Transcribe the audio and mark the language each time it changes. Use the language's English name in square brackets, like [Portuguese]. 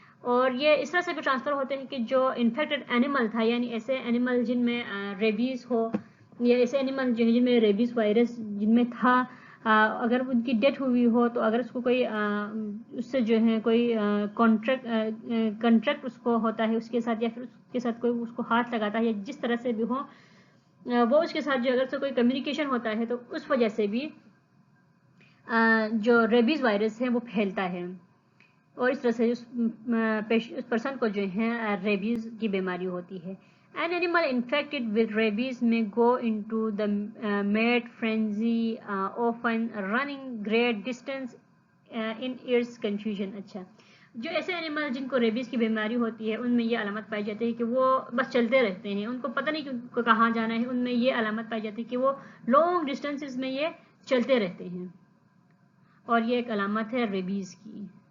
[Urdu] اور یہ اس طرح سے بھی ٹرانسفر ہوتے ہیں کہ جو انفیکٹڈ اینیمل تھا, یعنی ایسے اینیمل جن میں ریبیز ہو یا ایسے اینیمل جو جن میں ریبیز وائرس جن میں تھا, اگر ان کی ڈیتھ ہوئی ہو تو اگر اس کو کوئی اس سے جو ہے کوئی کنٹریکٹ اس کو ہوتا ہے اس کے ساتھ, یا پھر اس کے ساتھ کوئی اس کو ہاتھ لگاتا ہے, یا جس طرح سے بھی ہو وہ اس کے ساتھ جو اگر سے کوئی کمیونیکیشن ہوتا ہے تو اس وجہ سے بھی جو ریبیز وائرس ہے وہ پھیلتا ہے, اور اس طرح سے اس پرسن کو جو ہے ریبیز کی بیماری ہوتی ہے. [English] An animal infected with rabies may go into the mad frenzy, often running great distance in its confusion. [Urdu] اچھا, جو ایسے اینیمل جن کو ریبیز کی بیماری ہوتی ہے ان میں یہ علامت پائی جاتی ہے کہ وہ بس چلتے رہتے ہیں, ان کو پتہ نہیں کہ کہاں جانا ہے. ان میں یہ علامت پائی جاتی ہے کہ وہ لانگ ڈسٹینسز میں یہ چلتے رہتے ہیں, اور یہ ایک علامت ہے ریبیز کی.